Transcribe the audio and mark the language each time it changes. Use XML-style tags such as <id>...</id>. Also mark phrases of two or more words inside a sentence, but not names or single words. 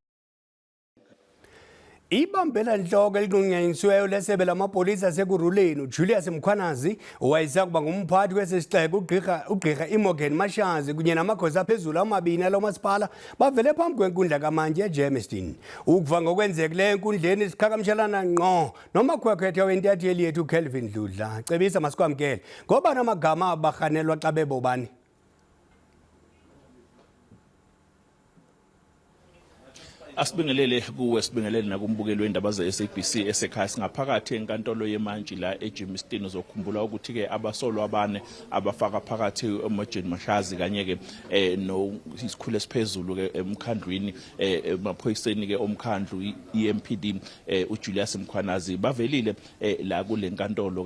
<xh>Ibambela nhloko eliqhunyenyisiweyo lesebe lamapolisa asekuruleni uJulius Mkhwanazi owayesakuba ngumphathi kwesisixeko ugqirha Imogen Mashazi kunye namakhosi aphezulu amabini alo masipala bavele phambi kwenkundla kamantyi eGermiston. Ukuva ngokwenzekileyo enkundleni siqhagamshelana ngqo nomakhwekhwetha wentatheli yethu Kelvin Dludla. Cebisa masikwamkele ngoba namagama abarhanelwa xa bebobani. Asibingelele kuwe sibingelele nakumbukeli wendaba ze-SABC esekhaya singaphakathi enkantolo yemantshi la eGermiston.</xh> <zu>Uzokhumbula ukuthi ke abasolwa abane abafaka phakathi uMogen Mashazi kanye ke no isikhulu esiphezulu ke emkhandlwini emaphoyiseni ke omkhandlu iMPD uJulius Mkhwanazi bavelile la kule nkantolo.</zu>